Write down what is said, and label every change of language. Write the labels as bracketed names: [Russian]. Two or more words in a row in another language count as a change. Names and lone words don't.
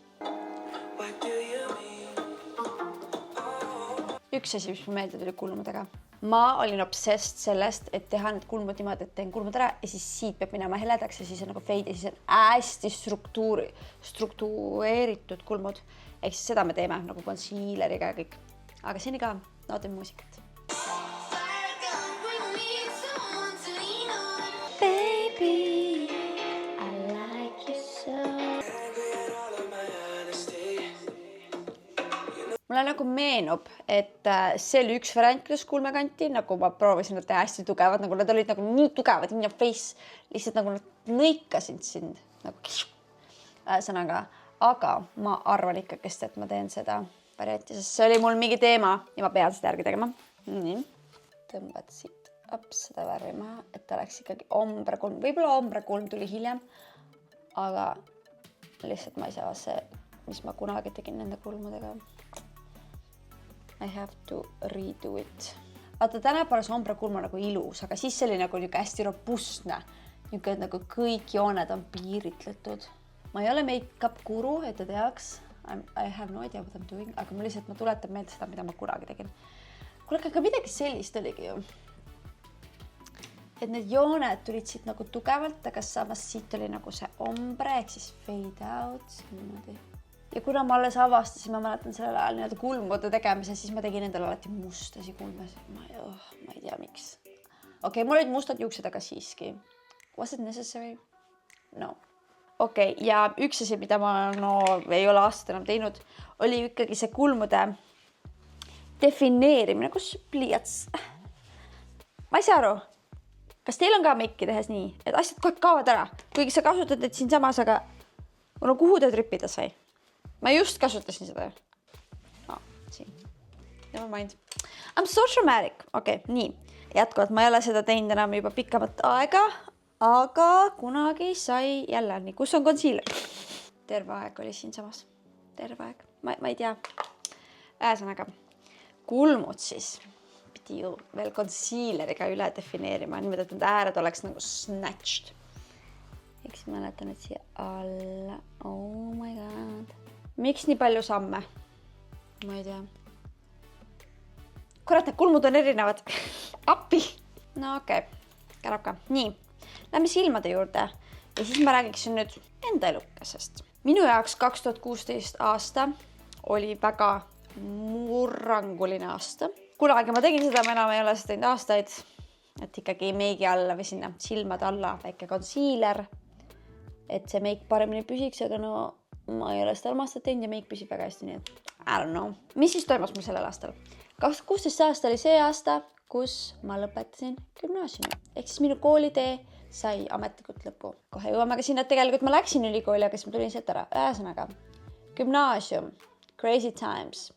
[Estonian] Üks asi, mis ma meelde tuli kulmudega. Ma olin obsessed sellest, et teha need kulmud niimoodi, et teen kulmud ära ja siis siit peab minema heledaks ja siis on nagu fade ja siis on hästi struktureeritud kulmud. Ehk siis seda me teeme nagu concealeriga ja kõik. Aga seni ka nautin muusikat. [English] Baby, I like you so. [Estonian] Mulle nagu meenub, et see oli üks variant, kuidas kulmekanti, nagu ma proovisin nad teha hästi tugevad, nagu nad olid nagu nii tugevad, [English] in your face, [Estonian] lihtsalt nagu nad lõikasid sind, nagu sõnaga. Aga ma arvan ikkakest, et ma teen seda varianti, sest see oli mul mingi teema ja ma pean seda järgi tegema. Nii, tõmbad siit seda värvi maha, et ta oleks ikkagi ombrekulm. Võib-olla ombrekulm tuli hiljem, aga lihtsalt ma ei saa see, mis ma kunagi tegin nende kulmudega. [English] I have to redo it. [Estonian] Vaata, tänapäeval see ombrekulm on nagu ilus, aga siis see oli nagu hästi robustne. Nagu kõik jooned on piiritletud. Ma ei ole [English] make-up guru, [Estonian] et ta teaks. [English] I have no idea what I'm doing, [Estonian] aga ma tuletan meelde seda, mida ma kunagi tegin. Kuule, aga midagi sellist oligi ju. Et need jooned tulid siit nagu tugevalt, aga samas siit oli nagu see ombre, ehk siis [English] fade out. [Estonian] Niimoodi. Ja kuna ma alles avastasin, ma mäletan sellel ajal nii-öelda kulmude tegemise, siis ma tegin endale alati mustasi kulmes. Ma ei tea, miks. Okei, mul olid mustad juuksed, aga siiski. [English] Was it necessary? No. [Estonian] Okei, ja üks asi, mida ma ei ole aastat enam teinud, oli ikkagi see kulmude defineerimine, kus pliiats. Ma ei saa aru. Kas teil on ka meiki tehes nii, et asjad kohe kaovad ära? Kuigi sa kasutad need siin samas, aga kuhu te trüppida sai? Ma just kasutasin seda. Siin. [English] Never mind. I'm so dramatic. [Estonian] Okei, nii. Jätkuvalt, ma ei ole seda teinud enam juba pikamat aega, aga kunagi sai jälle nii. Kus on concealer? Terve aeg oli siin samas. Terve aeg. Ma ei tea. Ühesõnaga, kulmud siis pidi ju veel concealeriga üle defineerima. Niimoodi, et need ääred oleks nagu snatched. Eks mäletan, et siia alla. [English] Oh my god. [Estonian] Miks nii palju samme? Ma ei tea. Kurat, need kulmud on erinevad. Appi! No okei, kärab ka. Nii, lähme silmade juurde. Ja siis ma räägiksin nüüd enda elukesest. Minu jaoks 2016 aasta oli väga murranguline aasta. Kunagi ma tegin seda, ma enam ei ole seda teinud aastaid. Et ikkagi meigi alla või sinna silmade alla väike concealer. Et see meik paremini püsiks, aga ma ei ole seda armastajat teinud ja meik püsib väga hästi, nii et [English] I don't know. [Estonian] Mis siis toimus mul sellel aastal? 2016 aasta oli see aasta, kus ma lõpetasin gümnaasiumi. Ehk siis minu koolitee sai ametlikult lõpu. Kohe jõuame ka sinna, et tegelikult ma läksin ülikooli, aga siis ma tulin sealt ära. Ühesõnaga, gümnaasium, [English] crazy times.